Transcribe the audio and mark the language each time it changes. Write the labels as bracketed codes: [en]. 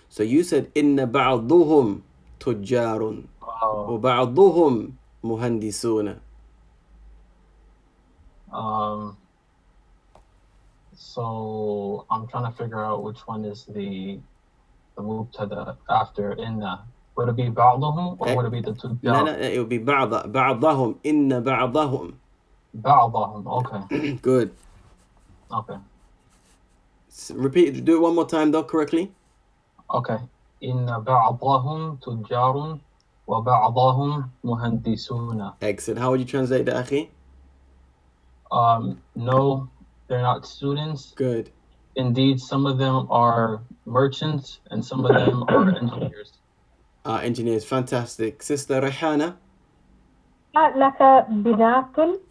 [en] So you said [ar] inna بعضهم تجار وبعضهم مهندسون. [en] So I'm trying to figure out which one is the مبتدا after inna. Would it be بعضهم or would it be the تجار? لا, it would be بعضهم [ar] إن بعضهم. [en] بعضهم. Okay. Good. Okay. Repeat. Do it one more time though, correctly. Okay. [ar] إن بعضهم تجار وبعضهم مهندسون. [en] Excellent. How would you translate that, أخي? No, they're not students. Good. Indeed, some of them are merchants and some of them are engineers. Engineers. Fantastic. Sister Rehana. [ar] لك بنات.